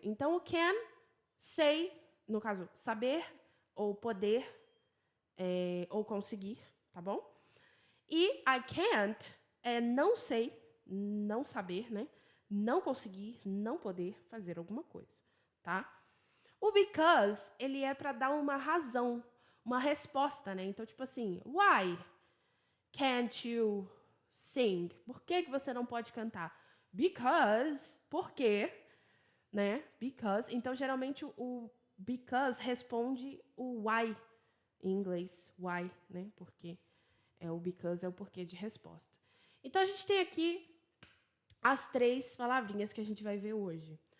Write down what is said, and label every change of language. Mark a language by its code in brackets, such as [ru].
[pt] Então, o can, say, no caso, saber, ou poder, ou conseguir, tá bom? E I can't é não sei, não saber, né? Não conseguir, não poder fazer alguma coisa, tá? O because, ele é para dar uma razão, uma resposta, né? Então, tipo assim, [en] why can't you sing? [pt] Por que você não pode cantar? Because, por quê? Né? Because. Então, geralmente, o because responde o why em inglês. Why, né? Por quê? O because é o porquê de resposta. Então, a gente tem aqui as 3 palavrinhas que a gente vai ver hoje.